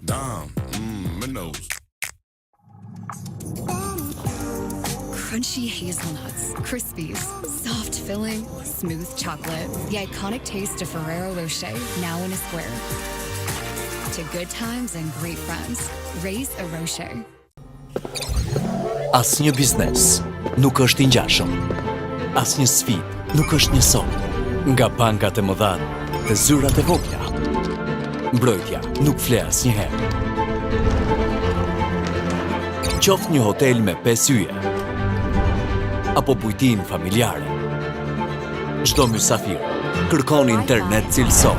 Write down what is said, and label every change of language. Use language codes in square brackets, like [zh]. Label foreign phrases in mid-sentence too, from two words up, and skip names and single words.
[en] Dom. Minnows. Crunchy hazelnuts, Crispies, soft filling, smooth chocolate. The iconic taste of Ferrero Rocher, now in a square. To good times and great friends, raise a Rocher. [sq] Asnjë biznes nuk është i ngjashëm. Asnjë sfidë nuk është njësoj. Nga bankat e mëdha dhe zyrat e vogla, mbrojtja nuk fle asnjëherë. Qoftë një hotel me 5 yje, apo bujtin familjare, çdo mysafir kërkon internet cilësor.